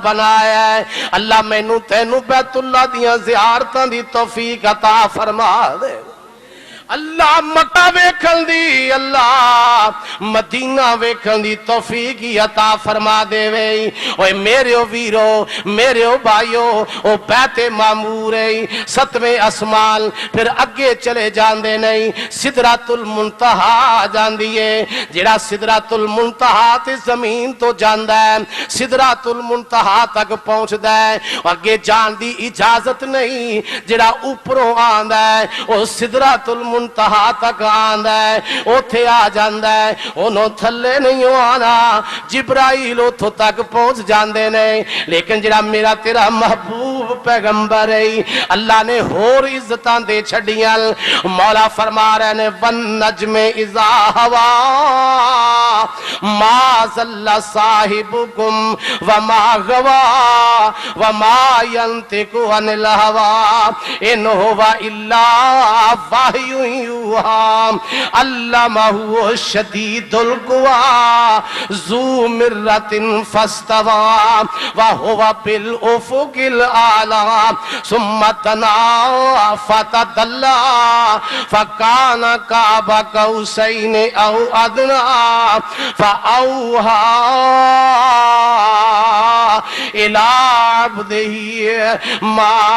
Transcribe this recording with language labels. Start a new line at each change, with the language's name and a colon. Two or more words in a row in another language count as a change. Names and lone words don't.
Punjabi: بنایا ہے اللہ مینوں تینوں بیت اللہ دیاں زیارتاں دی توفیق عطا فرما دے اللہ مکہ ویکھن دی اللہ مدینہ ویکھن دی توفیق عطا فرما دے وے اوے میرے ویرو میرے بھائیو او بیت معمور ہے ستویں اسمان پھر اگے چلے جاندے نہیں سدرۃ المنتہا جاندی ہے جڑا سدرۃ المنتہا تے زمین تو جاندا ہے سدرۃ المنتہا تک پہنچدا ہے اگے جان دی اجازت نہیں جڑا اوپروں آندا ہے او سدرۃ منتہا تک آندا ہے اوتھے آ جاندا ہے انہوں تھلے نہیں آنا جبرائیل اوتھوں تک پہنچ جاندے نہیں لیکن جڑا میرا تیرا محبوب پیغمبر ہے اللہ نے ہور عزتاں دے چھڑیاں مولا فرما رہے نے
Arabic: والنجم اذا ہوا ما ضل صاحبکم وما غوا وما ينطق عن الهوى ان هو الا وحی علمہ شدید القوى ذو مرۃ فاستوى وهو بالافق الاعلى ثم دنا فتدلى فكان قاب قوسين او ادنى فاوحى الى عبده ما